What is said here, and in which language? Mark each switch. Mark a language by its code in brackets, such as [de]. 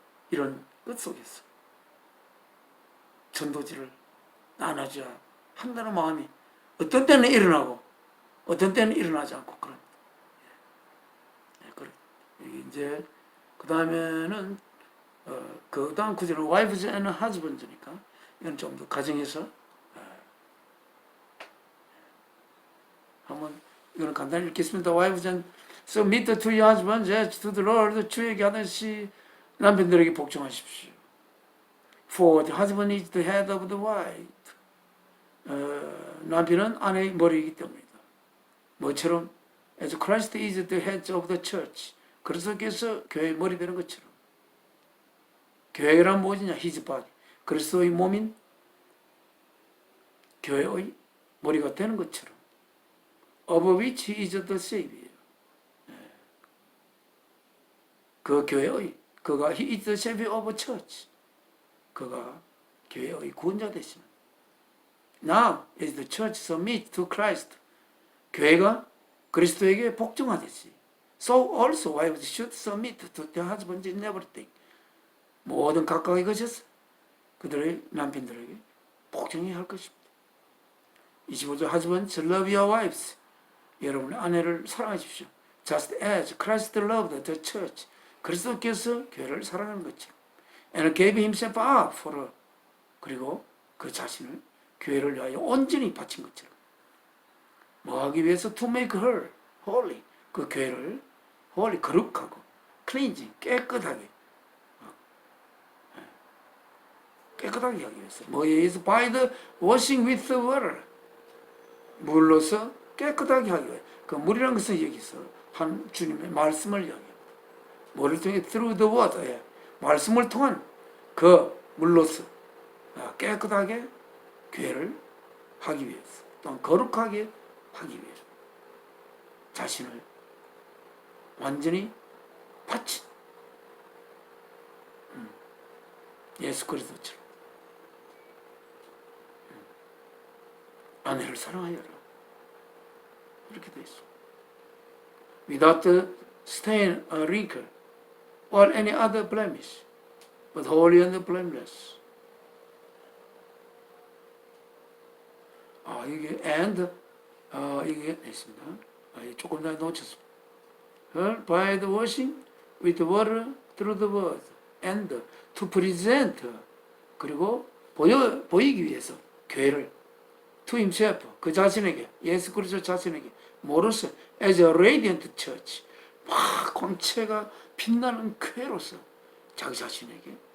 [ko] 이런 것 속에서 전도지를 나눠줘야 한다는 마음이 어떤 때는 일어나고 어떤 때는 일어나지 않고 그럽니다. 이제 그 다음에는 그 다음 구절은 [en] wives and husbands [ko] 니까 이건 좀 더 가정에서 한번 이거는 간단히 읽겠습니다. [en] wives and submit to your husbands as to the Lord. [ko] 주에게 하듯이 남편들에게 복종하십시오. [en] For the husband is the head of the wife. [ko] 남편은 아내의 머리이기 때문이다. 뭐처럼 [en] as Christ is the head of the church. [ko] 그리스도께서 교회의 머리 되는 것처럼. 교회란 무엇이냐? [en] His body. [ko] 그리스도의 몸인 교회의 머리가 되는 것처럼. [en] Of which he is the Savior. [ko] 그 교회의 그가 [en] He is the Savior of the church. [ko] 그가 교회의 구원자 되시는. [en] Now is the church submit to Christ. [ko] 교회가 그리스도에게 복종하듯이. [en] So also wives should submit to their husbands in everything. [ko] 모든 각각의 것에서 그들의 남편들에게 복종해야 할 것입니다. [en] 25절 Husbands love your wives. [ko] 여러분의 아내를 사랑하십시오. [en] Just as Christ loved the church. [ko] 그리스도께서 교회를 사랑하는 것처럼. [en] And gave himself up for her. [ko] 그리고 그 자신을 교회를 위하여 온전히 바친 것처럼. 뭐 하기 위해서? [en] To make her holy. [ko] 그 교회를 [en] holy, [ko] 거룩하고 [en] cleansing, [ko] 깨끗하게 깨끗하게 하기 위해서. 뭐 [en] is by the washing with the water. [ko] 물로서 깨끗하게 하기 위해. 그 물이라는 것은 여기서 한 주님의 말씀을 이야기합니다. 뭐를 통해 [en] through the water. [ko] 예. 말씀을 통한 그 물로서 깨끗하게 교회를 하기 위해서, 또는 거룩하게 하기 위해서 자신을 완전히 바친 예수 그리스도처럼 아내를 사랑하여라 이렇게 되어 있어. [en] Without stain or wrinkle or any other blemish, but holy and blameless. [ko] 이게 and 이게 있습니다. 조금 더 놓쳤습니다. [en] Her by the washing with the water through the word and to present, [ko] 그리고 보이기 위해서 교회를 [en] to himself, [ko] 그 자신에게, 예수 그리스도 자신에게 모로서 [en] as a radiant church, [ko] 막 광채가 빛나는 교회로서 자기 자신에게